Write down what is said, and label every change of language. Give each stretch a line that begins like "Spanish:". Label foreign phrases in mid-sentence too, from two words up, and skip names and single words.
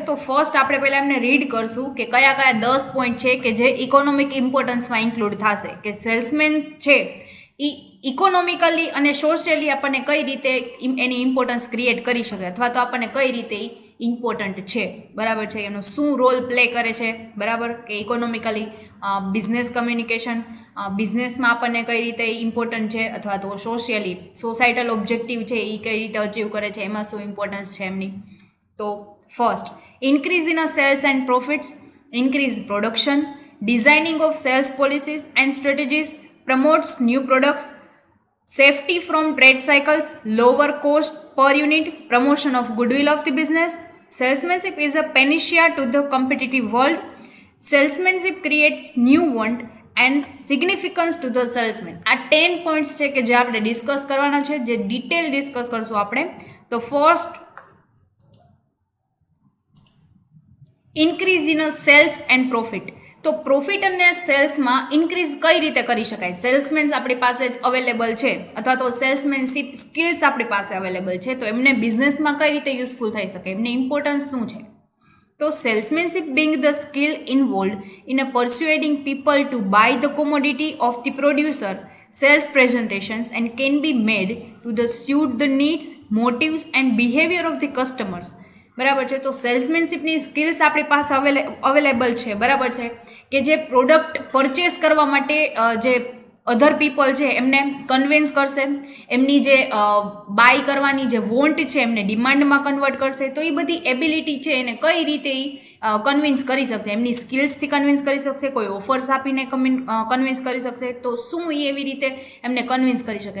Gujarati: તો ફર્સ્ટ આપણે પહેલાં એમને રીડ કરશું કે કયા કયા 10 પોઈન્ટ છે કે જે
English: economic importance include
Gujarati: થશે, કે સેલ્સમેન છે એ ઇકોનોમિકલી અને સોશિયલી આપણને કઈ રીતે એની
English: importance create
Gujarati: કરી શકે, અથવા તો આપણને કઈ રીતે ઇમ્પોર્ટન્ટ છે, બરાબર છે, એનો શું
English: role play
Gujarati: કરે છે, બરાબર, કે
English: economically business communication,
Gujarati: બિઝનેસમાં આપણને કઈ રીતે ઇમ્પોર્ટન્ટ છે, અથવા તો
English: socially societal objective
Gujarati: છે એ કઈ રીતે અચીવ કરે છે, એમાં શું ઇમ્પોર્ટન્સ છે એમની.
English: તો first, increase in a sales and profits, increase production, designing of sales policies and strategies, promotes new products, safety from trade cycles, lower cost per unit, promotion of goodwill of the business. Salesmanship is a panacea to the competitive world. Salesmanship creates new want and significance to the salesman.
Gujarati: આ 10 પોઈન્ટ્સ છે કે જે આપણે ડિસ્કસ કરવાના છે, જે
English: detail discuss
Gujarati: કરશું આપણે.
English: તો first, increase in a sales and profit.
Gujarati: તો પ્રોફિટ અને સેલ્સમાં ઇન્ક્રીઝ કઈ રીતે કરી શકાય? સેલ્સમેન્સ આપણી પાસે જ અવેલેબલ છે, અથવા તો
English: salesmanship skills
Gujarati: આપણી પાસે અવેલેબલ છે, તો એમને બિઝનેસમાં કઈ રીતે યુઝફુલ થઈ શકે, એમની ઇમ્પોર્ટન્સ શું છે?
English: તો સેલ્સમેનશિપ being the skill involved in a persuading people to buy the commodity of the producer, sales presentations and can be made to the suit the needs, motives and behavior of the customers.
Gujarati: બરાબર છે. તો સેલ્સમેનશિપની સ્કિલ્સ આપણી પાસે અવેલેબલ છે, બરાબર છે, કે જે
English: product purchase
Gujarati: કરવા માટે જે
English: other people
Gujarati: છે એમને કન્વિન્સ કરશે, એમની જે બાય કરવાની જે વોન્ટ છે એમને ડિમાન્ડમાં કન્વર્ટ કરશે. તો એ બધી એબિલિટી છે એને કઈ રીતે કન્વિન્સ કરી શકશે, એમની સ્કિલ્સથી કન્વિન્સ કરી શકશે, કોઈ ઓફર્સ આપીને કન્વિન્સ કરી શકશે, તો શું એ એવી રીતે એમને કન્વિન્સ કરી શકે?